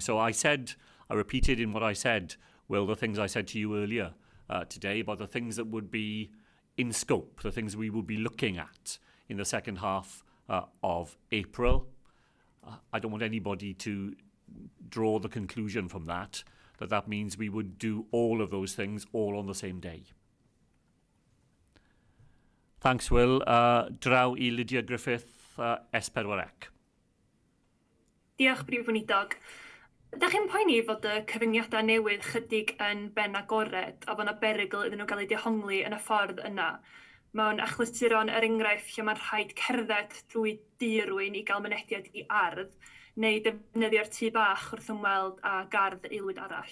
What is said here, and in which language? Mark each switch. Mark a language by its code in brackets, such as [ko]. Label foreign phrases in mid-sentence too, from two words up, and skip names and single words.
[en] So I repeated in what I said, Will, the things I said to you earlier today about the things that would be in scope, the things we would be looking at in the second half of April. I don't want anybody to draw the conclusion from that means we would do all of those things all on the same day. Thanks, Will. [cy] Draw I Lydia Griffith, S4C. Diolch, Prif Weinidog. Ydych chi'n poeni fod y cyfyngiadau newydd chydig yn ben agored a bod yna berygl iddyn nhw gael eu dehongli yn y ffordd yna? Mewn achlysuron enghraifft lle mae'n rhaid cerdded drwy dirwyn i gael mynediad i ardd, neu defnyddio'r tŷ bach wrth ymweld â gardd aelwyd arall?